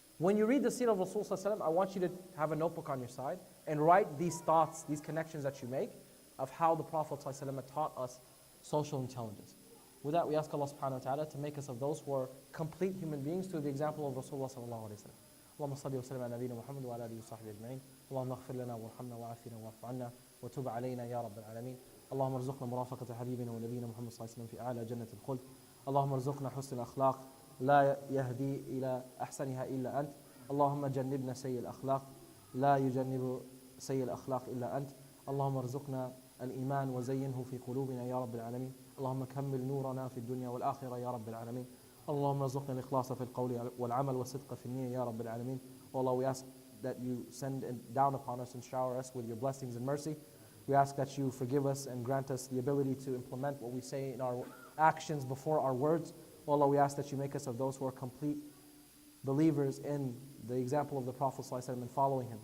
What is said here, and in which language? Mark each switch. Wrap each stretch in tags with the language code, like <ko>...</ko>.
<en>When you read the seerah of Rasul ﷺ, I want you to have a notebook on your side and write these thoughts, these connections that you make of how the Prophet ﷺ taught us social intelligence. With that, we ask Allah subhanahu wa ta'ala to make us of those who are complete human beings through the example of Rasulullah sallallahu alayhi wa sallam.</en> <ar>اللهم صل وسلم على نبينا محمد وعلى اله وصحبه اجمعين اللهم اغفر لنا وارحمنا وعافنا واعف عنا وتب علينا يا رب العالمين اللهم ارزقنا مرافقة حبيبنا ونبينا محمد صلى الله عليه وسلم في أعلى جنة الخلد اللهم ارزقنا حسن الأخلاق لا يهدي إلى أحسنها إلا أنت اللهم جنبنا سيء الأخلاق لا يجنب سيء الأخلاق إلا أنت اللهم ارزقنا الإيمان وزينه في قلوبنا يا رب العالمين اللهم كمل نورنا في الدنيا والآخرة يا رب العالمين اللهم ارزقنا الإخلاص في القول والعمل والصدق في النية يا رب العالمين.</ar> <en>Oh Allah, we ask that you send down upon us and shower us with your blessings and mercy. We ask that you forgive us and grant us the ability to implement what we say in our actions before our words. Oh Allah, we ask that you make us of those who are complete believers in the example of the Prophet ﷺ and following him.</en>